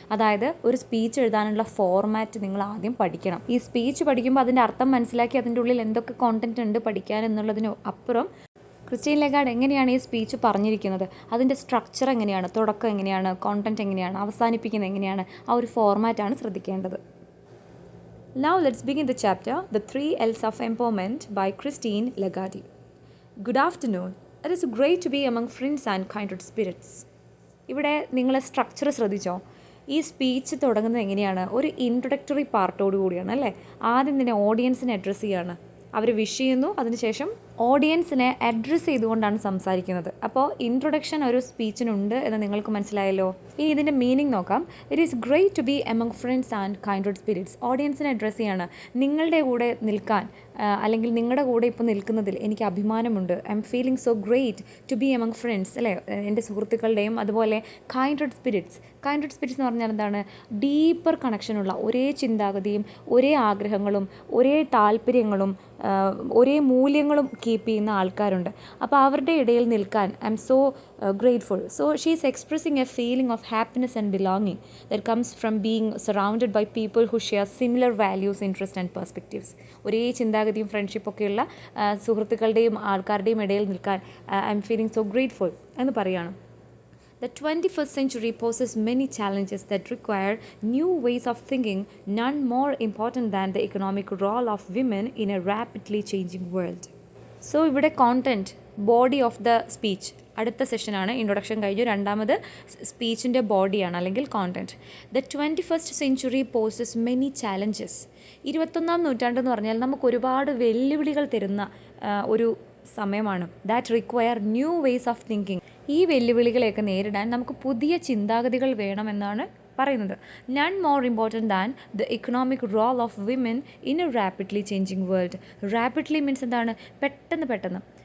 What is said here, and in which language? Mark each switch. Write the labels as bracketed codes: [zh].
[ml] അതായത് ഒരു സ്പീച്ച് എഴുതാനുള്ള ഫോർമാറ്റ് നിങ്ങൾ ആദ്യം പഠിക്കണം. ഈ സ്പീച്ച് പഠിക്കുമ്പോൾ അതിൻ്റെ അർത്ഥം മനസ്സിലാക്കി അതിൻ്റെ ഉള്ളിൽ എന്തൊക്കെ കോണ്ടൻറ്റ് ഉണ്ട് പഠിക്കാൻ എന്നുള്ളതിന് അപ്പുറം ക്രിസ്റ്റീൻ ലഗാർഡ് എങ്ങനെയാണ് ഈ സ്പീച്ച് പറഞ്ഞിരിക്കുന്നത്, അതിൻ്റെ സ്ട്രക്ചർ എങ്ങനെയാണ്, തുടക്കം എങ്ങനെയാണ്, കോണ്ടൻറ്റ് എങ്ങനെയാണ്, അവസാനിപ്പിക്കുന്നത് എങ്ങനെയാണ്, ആ ഒരു ഫോർമാറ്റാണ് ശ്രദ്ധിക്കേണ്ടത്. [en] Now let's begin the chapter, The 3 L's of Empowerment by Christine Lagarde. Good afternoon. It is great to be among friends and kindred spirits. [ml] ഇവിടെ നിങ്ങൾ സ്ട്രക്ചർ ശ്രദ്ധിച്ചോ? ഈ സ്പീച്ച് തുടങ്ങുന്നത് എങ്ങനെയാണ്? ഒരു ഇൻട്രൊഡക്ടറി പാർട്ടോട് കൂടിയാണ് അല്ലേ? ആദ്യം തന്നെ ഓഡിയൻസിനെ അഡ്രസ്സ് ചെയ്യാണ്. അവർ വിഷ് ചെയ്യുന്നു, അതിനുശേഷം ഓഡിയൻസിനെ അഡ്രസ്സ് ചെയ്തുകൊണ്ടാണ് സംസാരിക്കുന്നത്. അപ്പോൾ ഇൻട്രൊഡക്ഷൻ ഒരു സ്പീച്ചിനുണ്ട് എന്ന് നിങ്ങൾക്ക് മനസ്സിലായല്ലോ. ഇനി ഇതിൻ്റെ മീനിങ് നോക്കാം. [en] It is great to be among friends and kindred spirits. [ml] ഓഡിയൻസിനെ address ചെയ്യാണ്. നിങ്ങളുടെ കൂടെ നിൽക്കാൻ അല്ലെങ്കിൽ നിങ്ങളുടെ കൂടെ ഇപ്പോൾ നിൽക്കുന്നതിൽ എനിക്ക് അഭിമാനമുണ്ട്. [en] I'm feeling so great to be among friends [ml] അല്ലേ, എൻ്റെ സുഹൃത്തുക്കളുടെയും. അതുപോലെ കൈൻഡ്രഡ് സ്പിരിറ്റ്സ് എന്ന് പറഞ്ഞാൽ എന്താണ്? ഡീപ്പർ കണക്ഷനുള്ള, ഒരേ ചിന്താഗതിയും ഒരേ ആഗ്രഹങ്ങളും ഒരേ താല്പര്യങ്ങളും ഒരേ മൂല്യങ്ങളും കീപ്പ് ചെയ്യുന്ന ആൾക്കാരുണ്ട്. അപ്പോൾ അവരുടെ ഇടയിൽ നിൽക്കാൻ [en] I'm so grateful. So she is expressing a feeling of happiness and belonging that comes from being surrounded by people who share similar values, interest and perspectives. [ml] ഒരേ ചിന്താഗതിയും ഫ്രണ്ട്ഷിപ്പൊക്കെയുള്ള സുഹൃത്തുക്കളുടെയും ആൾക്കാരുടെയും ഇടയിൽ നിൽക്കാൻ [en] I'm feeling so grateful [ml] എന്ന് പറയുകയാണ്. [en] The 21st century poses many challenges that require new ways of thinking, none more important than the economic role of women in a rapidly changing world. [ml] So, ഇവിടെ content, body of the speech അടുത്ത സെഷനാണ്. Introduction കഴിഞ്ഞു. രണ്ടാമത് സ്പീച്ചിൻ്റെ ബോഡിയാണ് അല്ലെങ്കിൽ content. [en] The 21st century poses many challenges. [ml] 21ാം നൂറ്റാണ്ടെന്ന് പറഞ്ഞാൽ നമുക്ക് ഒരുപാട് വെല്ലുവിളികൾ തരുന്ന ഒരു സമയമാണ്. [en] That require new ways of thinking. [ml] ഈ വെല്ലുവിളികളെയൊക്കെ നേരിടാൻ നമുക്ക് പുതിയ ചിന്താഗതികൾ വേണമെന്നാണ് പറയുന്നത്. [en] None more important than the economic role of women in a rapidly changing world. Rapidly means [ml] എന്താണ്? പെട്ടെന്ന്.